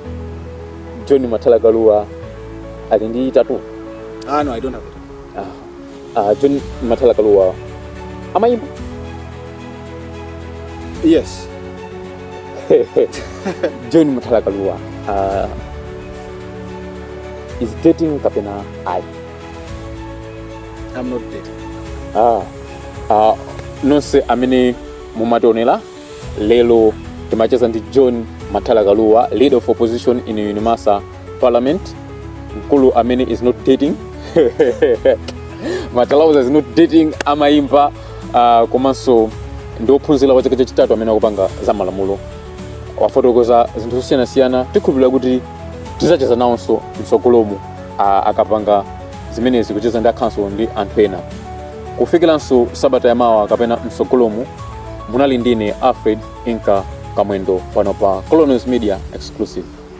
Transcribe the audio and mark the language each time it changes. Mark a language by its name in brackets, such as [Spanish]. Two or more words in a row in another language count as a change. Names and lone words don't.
[Nyanja] John Manthala Kalua alindi tattoo. [English] No, I don't have it. [Nyanja] John Manthala Kalua amayimba. [English] Yes. John Manthala Kalua is dating kapena I. I'm not dating. [Nyanja] Nonse amene mumatonera lelo timacheza ndi John Manthala Kalua, [English] leader of opposition in Unimasa Parliament. [Nyanja] Mkulu amene [English] is not dating. Manthala is not dating, [Nyanja] amayimba komanso ndophunzira kwa chaka chachitatu amene akupanga za malamulo. Wafotokoza zinthu zosiyanasiyana tikhulupirira kuti tizacheza nawonso msogolomu akapanga zimenezi kucheza ndi akhanso ndi anthu ena. Kufikiranso sabata yamawa kapena msogolomu munali ndine Alfred Inka Kamwendo pano pa Colonels Media Exclusive.